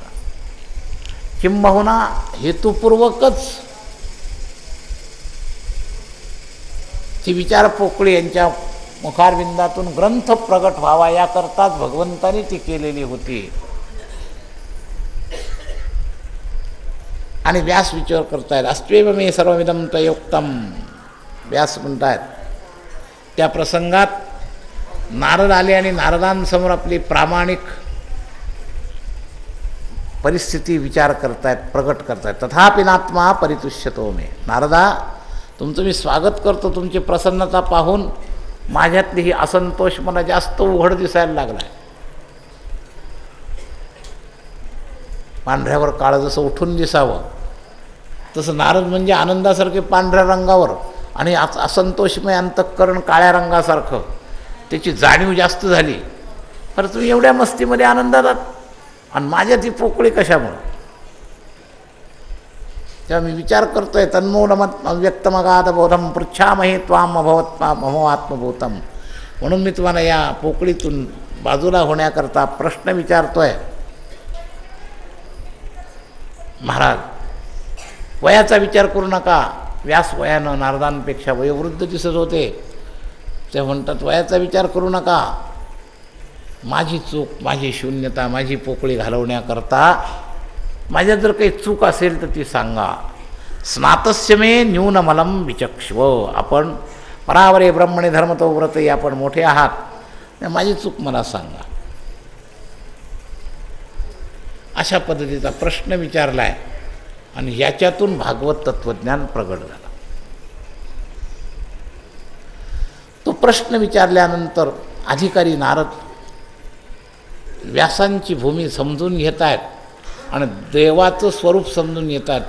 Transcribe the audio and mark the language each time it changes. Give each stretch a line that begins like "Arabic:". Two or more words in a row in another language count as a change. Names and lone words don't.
Marathi: किंबहुना हेतुपूर्वकच ती विचार पोकळी यांच्या मुखारविंदातून ग्रंथ प्रगट व्हावा याकरताच भगवंतांनी ती केलेली होती. आणि व्यास विचार करतायत,
Sanskrit: अस्त्वेव मे सर्वमिदं त्वयोक्तम,
Marathi: व्यास म्हणतायत. त्या प्रसंगात नारद आले आणि नारदांसमोर आपली प्रामाणिक परिस्थिती विचार करतायत, प्रगट करतायत.
Sanskrit: तथापि नात्मा परितुष्यतो मे,
Marathi: नारदा तुमचं मी स्वागत करतो, तुमची प्रसन्नता पाहून माझ्यातली ही असंतोष मला जास्त उघड दिसायला लागला आहे. पांढऱ्यावर काळं जसं उठून दिसावं तसं नारद म्हणजे आनंदासारखे पांढऱ्या रंगावर आणि असंतोषमय अंतःकरण काळ्या रंगासारखं त्याची जाणीव जास्त झाली. तर तुम्ही एवढ्या मस्तीमध्ये आनंदात आणि माझ्यात ही पोकळी कशामुळं? तेव्हा मी विचार करतोय,
Sanskrit: तन्मूलमत व्यक्तमगाध बोधम पृच्छामहे त्वाम अभवत् ममोआत्मभूतम.
Marathi: म्हणून मी तुम्हाला या पोकळीतून बाजूला होण्याकरता प्रश्न विचारतोय. महाराज वयाचा विचार करू नका. व्यास वयानं नारदांपेक्षा वयोवृद्ध दिसत होते. ते म्हणतात वयाचा विचार करू नका, माझी चूक, माझी शून्यता, माझी पोकळी घालवण्याकरता माझ्यात जर काही चूक असेल तर ती सांगा.
Sanskrit: स्नातस्य मे न्यूनमलं विचक्ष्व, आपण परावरे ब्रह्मणे धर्मतो व्रते,
Marathi: आपण मोठे आहात, माझी चूक मला सांगा. अशा पद्धतीचा प्रश्न विचारला आहे आणि याच्यातून भागवत तत्त्वज्ञान प्रगट झालं. तो प्रश्न विचारल्यानंतर अधिकारी नारद व्यासांची भूमी समजून घेत आहेत आणि देवाचं स्वरूप समजून येत आहेत.